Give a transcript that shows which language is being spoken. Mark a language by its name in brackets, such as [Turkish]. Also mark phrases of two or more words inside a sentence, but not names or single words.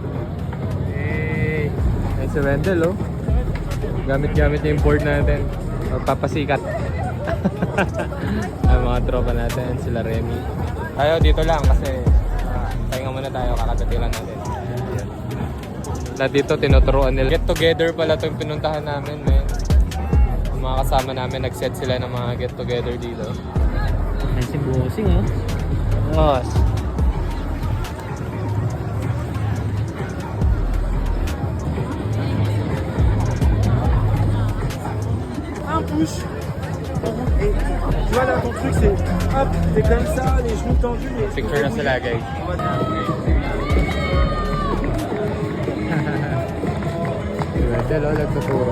[Filipino] Hey! Ayun si Wendell, oh. Gamit-gamit yung board natin. Magpapasikat. Ay, mga tropa natin, sila Remy. Tayo, dito lang kasi pahinga muna tayo, kakagatin lang natin. Na dito, tinuturuan nila. [English] Get together [Filipino] pala itong pinuntahan namin, men. Ang mga kasama namin, nag-set sila ng mga [English] get together [Filipino] dito. Ay, si Bossing, oh. Boss. [French] Un push. Et tu vois là ton truc c'est hop, t'es comme ça, les genoux tendus. Les [Filipino] Picture na sila, guys. Si Wendell, oh, nagtuturo.